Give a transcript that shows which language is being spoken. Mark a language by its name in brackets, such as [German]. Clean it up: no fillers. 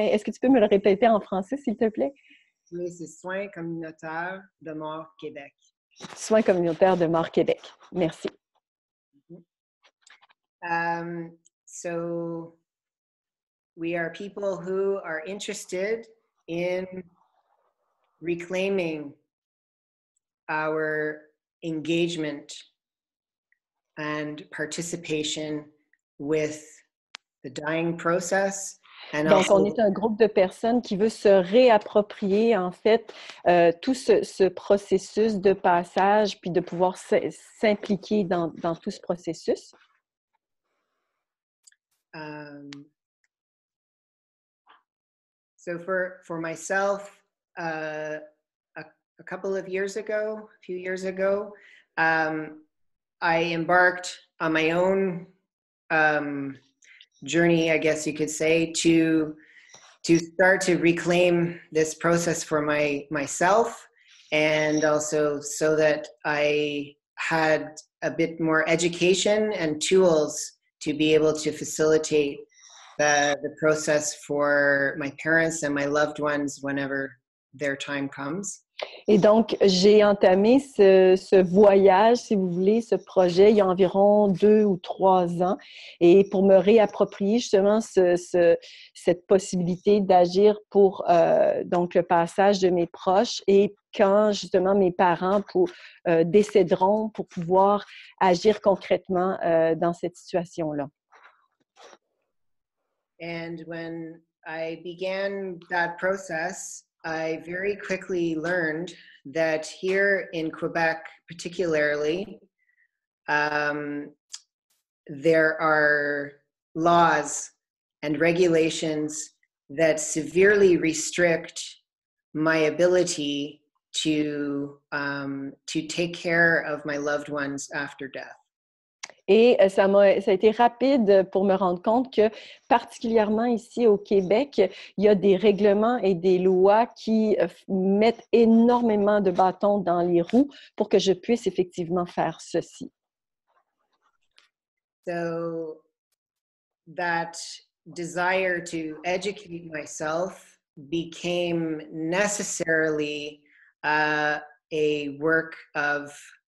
[French] Est-ce que tu peux me le répéter en français, s'il te plaît? Oui, c'est Soins communautaires de mort Québec. Soins communautaires de mort Québec. Merci. [English] So we are people who are interested in reclaiming our engagement and participation with the dying process. And [French] Donc, on [English] also, [French] est un groupe de personnes qui veut se réapproprier, en fait, tout ce processus de passage, puis de pouvoir s'impliquer dans tout ce processus. [English] So for myself, a couple of years ago, a few years ago, I embarked on my own journey, I guess you could say, to start to reclaim this process for myself, and also so that I had a bit more education and tools to be able to facilitate the process for my parents and my loved ones whenever their time comes. [French] Et donc, j'ai entamé ce voyage, si vous voulez, ce projet, il y a environ 2 ou 3 ans, et pour me réapproprier justement cette possibilité d'agir pour donc le passage de mes proches, et quand justement mes parents décéderont, pour pouvoir agir concrètement dans cette situation-là. [English] And when I began that process, I very quickly learned that here in Quebec, particularly, there are laws and regulations that severely restrict my ability to take care of my loved ones after death. [French] Et ça a été rapide pour me rendre compte que, particulièrement ici au Québec, il y a des règlements et des lois qui mettent énormément de bâtons dans les roues pour que je puisse effectivement faire ceci. [English] So that desire to educate myself became necessarily a work of